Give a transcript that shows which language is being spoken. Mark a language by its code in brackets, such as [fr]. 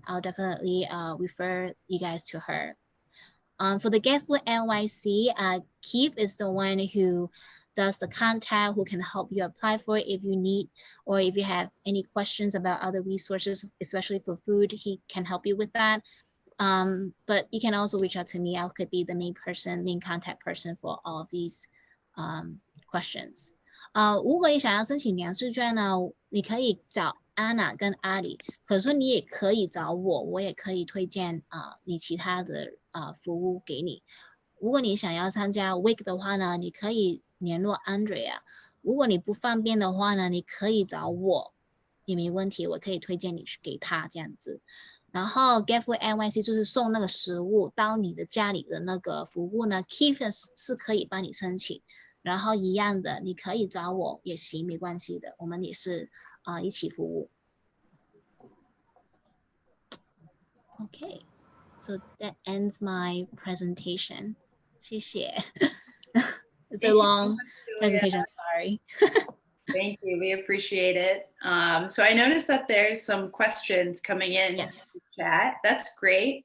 [en] I'll definitely refer you guys to her. For the Get Food NYC, Keith is the one who does the contact, who can help you apply for it if you need, or if you have any questions about other resources, especially for food, he can help you with that. But you can also reach out to me. I could be the main contact person for all of these questions. [zh] 如果你想要申请粮食券呢，你可以找 Anna 跟 Ali， 可是你也可以找我，我也可以推荐你其他的服务给你。如果你想要参加 WAKE 的话呢，你可以联络 Andrea。如果你不方便的话呢，你可以找我，也没问题，我可以推荐你去给他这样子。然后 Get Food NYC 就是送那个食物到你的家里的那个服务呢 ，Keith 是可以帮你申請。然后一样的，你可以找我也行，没关系的，我们也是一起服务。 [en] Okay, so that ends my presentation. [zh] 谢谢。 [en] It's a long presentation, I'm sorry. Thank you, we appreciate it. So I noticed that there's some questions coming in the chat. That's great.